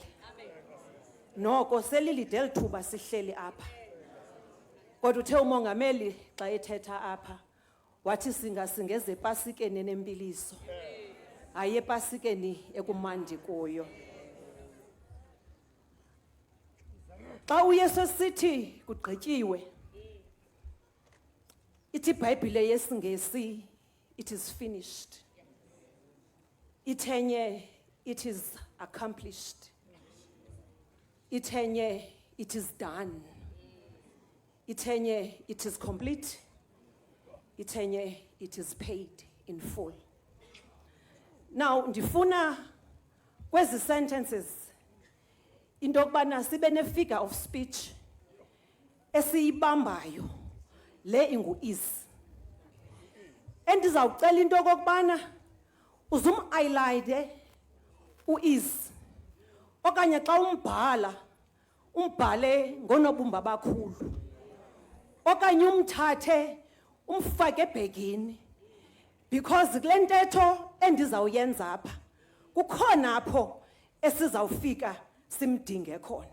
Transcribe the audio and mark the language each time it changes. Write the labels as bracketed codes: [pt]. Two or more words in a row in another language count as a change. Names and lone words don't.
[xh] Noko selilide elithuba sihleli apha, kodwa uthe umongameli xa ethetha apha wathi singasingeze epasikeni enempiliso, hayi epasikeni ekumandi kuyo. Xa uYesu esithi kugqityiwe, ithi iBhayibhile yesiNgesi, [en] it is finished. Ithenye, it is accomplished. Ithenye, it is done. Ithenye, it is complete. Ithenye, it is paid in full. Now, [xh] ndifuna kwezi sentences into yokubana sibe ne- [en] figure of speech [xh] esiyibambayo, le ingu-is. Endizawucela into yokokubana uzum-highlighte u-is, okanye xa umbhale ngonobumba abakhulu, okanye umthathe umfake ebhegini, because kule ntetho endizawuyenza apha kukhona apho esizawufika simdinge khona.